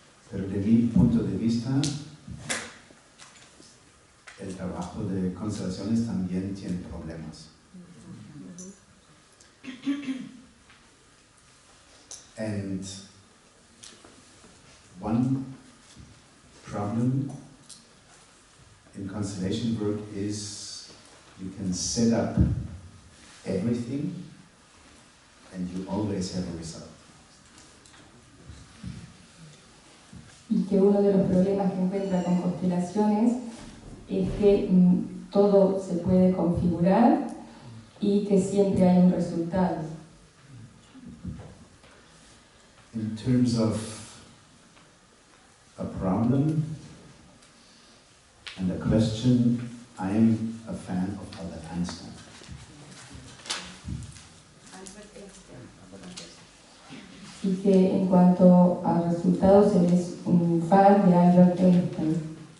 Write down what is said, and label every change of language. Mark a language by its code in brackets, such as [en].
[es] Pero de mi punto de vista, el trabajo de constelaciones también tiene problemas. [en] And one problem in constellation work is you can set up everything and you always have a result. [es] Y que uno de los problemas que encuentra con constelaciones es que todo se puede configurar y que siempre hay un resultado. [en] In terms of a problem and a question, I am a fan of Albert Einstein. [es] Y que en cuanto a resultados, él es un fan de Albert Einstein.